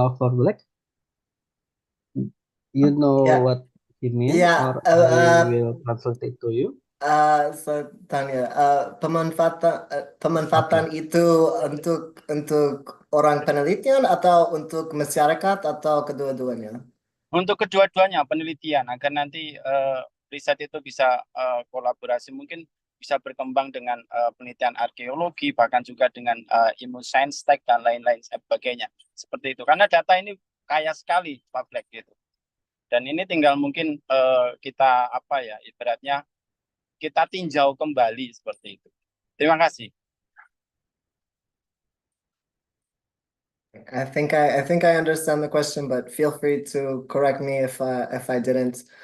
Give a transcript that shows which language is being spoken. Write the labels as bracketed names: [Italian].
[English] For Black, you know what he means, or I will translate it to you. [Indonesian] So Tanya, pemanfaatan itu untuk orang penelitian atau untuk masyarakat atau kedua-duanya? Untuk kedua-duanya, penelitian agar nanti riset itu bisa kolaborasi, mungkin bisa berkembang dengan penelitian arkeologi, bahkan juga dengan ilmu sains tech dan lain-lain sebagainya. Seperti itu. Karena data ini kaya sekali, Pak Black gitu. Dan ini tinggal mungkin kita ibaratnya kita tinjau kembali seperti itu. Terima kasih. [English] I think I understand the question, but feel free to correct me if I didn't.